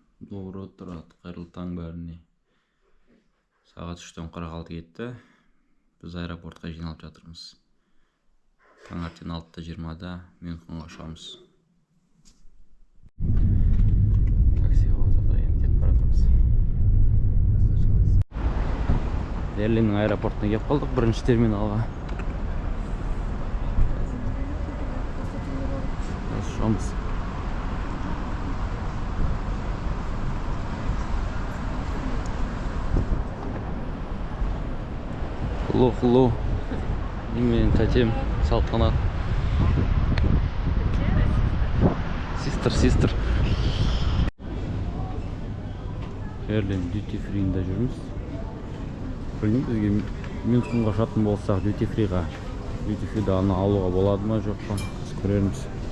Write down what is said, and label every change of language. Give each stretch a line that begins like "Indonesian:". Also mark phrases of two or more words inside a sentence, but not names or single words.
Russian: Доброе утро,
Kazakh: қайырлы таң бәріне. Сағат 3:46 кетті. Біз аэропортқа жиналып жатырмыз. Таңертең 6:20-да Мюнхенге ұшамыз. Таксиға отырдық, енді кетіп бара жатырмыз. Берлиннің аэропортына келіп қалдық, бірінші терминалға. Ұшамыз.
English: Hello.
Kazakh: Мен тәтем, Салтанат.
English: Sister.
Kazakh: Берлин
English: duty free-
Kazakh: інде жүрміз. Білмеймін, бізге Мюнхенге ұшатын болсақ
English: duty free-
Kazakh: ға.
English: Duty free-
Kazakh: да аны алуға болады ма, жоқ па? Біз көреміз.